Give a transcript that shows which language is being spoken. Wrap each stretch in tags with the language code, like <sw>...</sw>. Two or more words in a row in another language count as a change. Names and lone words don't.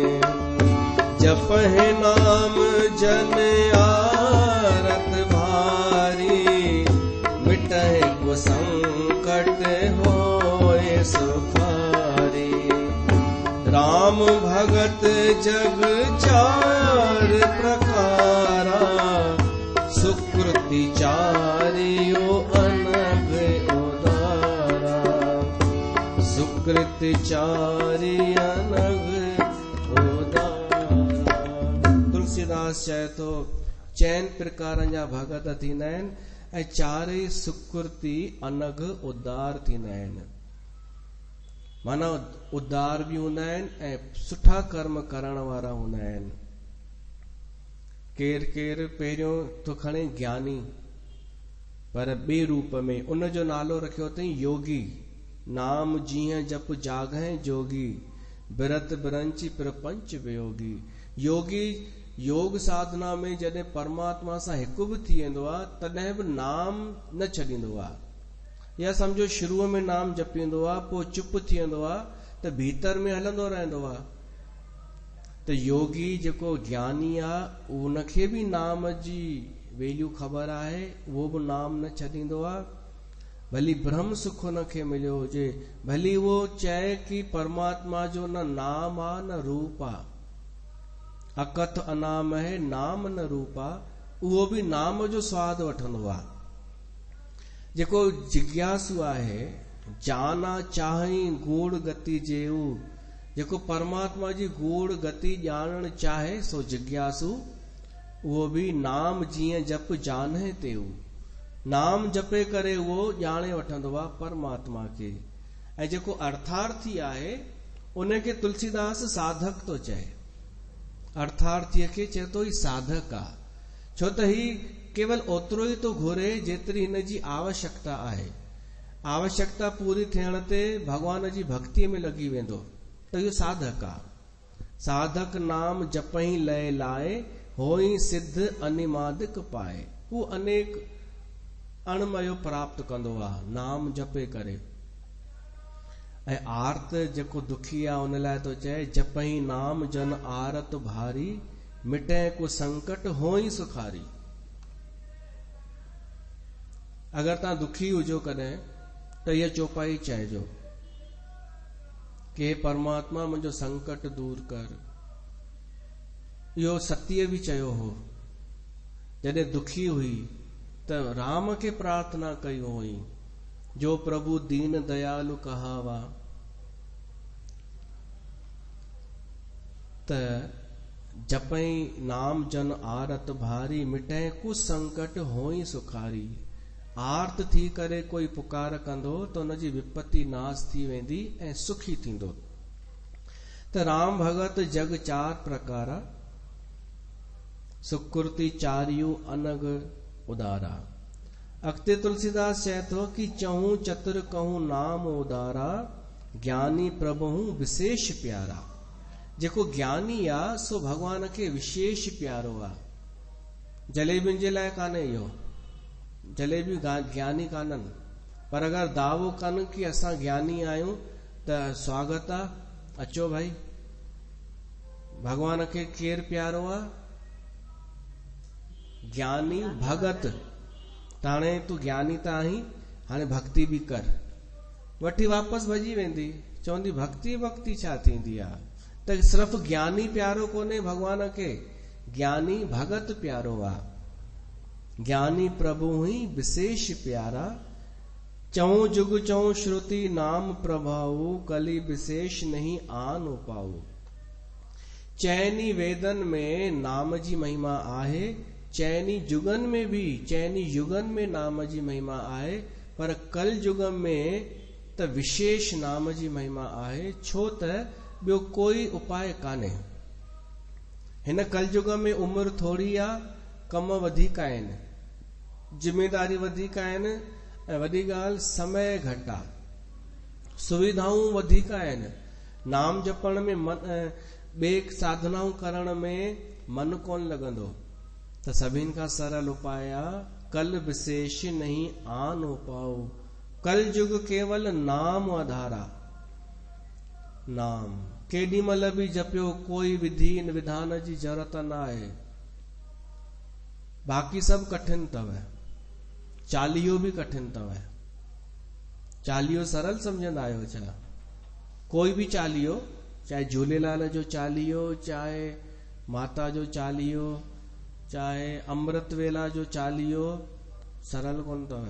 <awa>जपहि नाम जन आरत भारी, मिटहि कुसंकट होए सुखारी। राम भगत जग चार प्रकारा, सुकृति चारियो अनघ उदारा। सुकृति चारि अनघ उदारा।</awa> <sd>तुलसीदास चए थो चइनि प्रकारनि जा भगत थींदा आहिनि, ऐं चारई सुकृति अनघ उदार थींदा आहिनि। माना उदार बि हूंदा आहिनि ऐं सुठा कर्म करण वारा हूंदा आहिनि। केर केर पहिरियों तो खणे ज्ञानी, पर ॿिए रूप में उन जो नालो रखियो अथई योगी।</sd> <awa>नाम जीअं जप जागहि जोगी, बिरत बिरंची प्रपंच वियोगी।</awa> <sd>योगी योग साधना में जॾहिं परमात्मा सां हिकु बि थी वेंदो आहे, तॾहिं बि नाम न छॾींदो आहे। या सम्झो शुरूअ में नाम जपींदो आहे, पोइ चुप थी वेंदो आहे, त भीतर में हलंदो रहंदो आहे। त योगी जेको ज्ञानी आहे, उनखे बि नाम जी वैल्यू ख़बर आहे, उहो बि नाम न छॾींदो आहे। भली ब्रह्म सुख उनखे मिलियो हुजे, भली उहो चए कि परमात्मा जो न नाम आहे न रूप आहे।</sd> <awa>अकथ अनाम है नाम न रूपा,</awa> <sd>उहो बि नाम जो स्वाद वठंदो आहे। जेको जिज्ञासु आहे,</sd> <awa>जाना चाही गूढ़ गति जेऊ,</awa> <sd>जेको परमात्मा जी गूढ़ गति ॼाणण चाहे सो जिज्ञासु, उहो बि</sd> <awa>नाम जीअं जप जाने तेऊ,</awa> <sd>नाम जपे करे उहो ॼाणे वठंदो आहे परमात्मा खे। ऐं जेको अर्थार्थी आहे उनखे तुलसीदास साधक तो चए, अर्थार्थीअ खे चए तो ही साधक आहे, छो त ही केवल ओतिरो ई तो घुरे जेतिरी हिन जी आवश्यकता आहे। आवश्यकता पूरी थियण ते भगवान जी भक्तिअ में लॻी वेंदो त इहो साधक आहे।</sd> <awa>साधक नाम जपई लय लाए, होई सिद्ध अनिमादिक पाए।</awa> <sd>हू अनेक अणमयो प्राप्त कंदो आहे नाम जपे करे। ऐं आर्त जेको दुखी आहे उन लाइ तो चए,</sd> <awa>जपई नाम जन आरत भारी, मिटे को संकट होई सुखारी।</awa> <sd>अगर तव्हां दुखी हुजो कॾहिं त इहा चौपाई चइजो कि परमात्मा मुंहिंजो संकट दूर कर। इहो सतीअ बि चयो हो, जॾहिं दुखी हुई त राम खे प्रार्थना कई हुई,</sd> <awa>जो प्रभु दीन दयालु कहावा। त जपई नाम जन आरत भारी, मिटे कुछ संकट होई सुखारी।</awa> <sd>आर्त थी करे कोई पुकार कंदो त उनजी विपत्ति नाश थी वेंदी ऐं सुखी थींदो।</sd> <awa>त राम भगत जग चार प्रकारा, सुकृति चारियू अनग उदारा।</awa> <sd>अॻिते तुलसीदास चए थो कि</sd> <awa>चहूं चतुर कहूं नाम उदारा, ज्ञानी प्रभु विशेष प्यारा।</awa> <sd>जेको ज्ञानी आहे सो भगवान खे विशेष प्यारो आहे। जलेबियुनि जे लाइ कान्हे इहो, जलेबी ज्ञानी काननि, पर अगरि दावो कनि कि असां ज्ञानी आहियूं त स्वागत आहे, अचो भाई। भगवान खे केरु प्यारो आहे? ज्ञानी भगत। त हाणे तूं ज्ञानी त आहीं, हाणे भक्ति बि कर। वठी वापसि भॼी वेंदी, चवंदी भक्ति भक्ति छा थींदी आहे? त सिर्फ़ ज्ञानी प्यारो कोन्हे भगवान खे, ज्ञानी भगत प्यारो आहे।</sd> <awa>ज्ञानी प्रभु ही विशेष प्यारा, चऊं जुग चऊं श्रुति नाम प्रभाऊ, कली विशेष नहीं आन उपाऊ।</awa> <sd>चैनी वेदन में नाम जी महिमा आहे, चैनी जुगन में भी, चैनी युगन में नाम जी महिमा आहे, पर कल युग में त विशेष नाम जी महिमा आहे। छो त ॿियो कोई उपाय कान्हे। हिन कल युग में उमिरि थोरी आहे, कम वधीक आहिनि, जिम्मेदारी वधीक आहिनि, ऐं वॾी ॻाल्हि समय घटि आहे, सुविधाऊं वधीक आहिनि। नाम जपण में मन, ॿिए साधनाऊं करण में मन कोन लॻंदो। त सभिनि खां सरल उपाय आहे,</sd> <awa>कल विशेष नहीं आन उपाऊ। कल युग केवल नाम आधारा।</awa> <sd>नाम केॾी महिल बि जपियो, कोई विधि विधान जी ज़रूरत न आहे। बाक़ी सभु कठिन अथव, चालीहो बि कठिन अथव। चालीहो सरल सम्झंदा आहियो छा? कोई बि चालीहो, चाहे झूलेलाल जो चालीहो, चाहे माता जो चालीहो, चाहे अमृत वेला जो चालीहो, सरल कोन अथव।</sd>